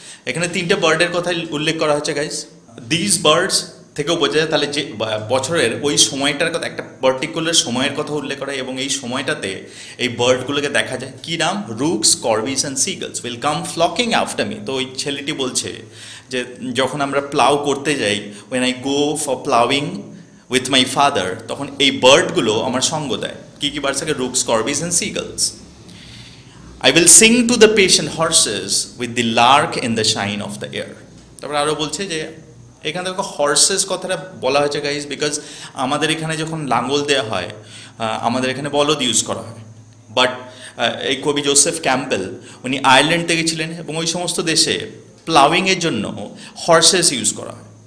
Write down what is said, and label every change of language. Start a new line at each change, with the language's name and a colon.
Bangla: এখানে তিনটে বার্ডের কথা উল্লেখ করা হচ্ছে গাইজ।
English: this birds
Bangla: থেকেও বোঝা যায় তাহলে যে বছরের ওই সময়টার কথা, একটা পার্টিকুলার সময়ের কথা উল্লেখ করা, এবং এই সময়টাতে এই বার্ডগুলোকে দেখা যায়। কী নাম?
English: Rooks, corbies and seagulls will come flocking after me.
Bangla: তো ওই ছেলেটি বলছে যে যখন আমরা প্লাউ করতে যাই,
English: when I go for ploughing with my father,
Bangla: তখন এই বার্ডগুলো আমার সঙ্গ দেয়। কী কী বার্ডস থাকে? Rooks, কর্বিস and সিগলস।
English: I will sing to the patient horses with the lark in the shine of the air.
Bangla: তারপর আরও বলছে যে এখানে দেখো হর্সেস কথাটা বলা হয়েছে গাইজ, বিকজ আমাদের এখানে যখন লাঙ্গল দেওয়া হয় আমাদের এখানে বলদ ইউজ করা হয়, বাট এই কবি জোসেফ ক্যাম্পবেল উনি আয়ারল্যান্ড থেকে ছিলেন এবং ওই সমস্ত দেশে প্লাউইংয়ের জন্য হর্সেস ইউজ করা হয়।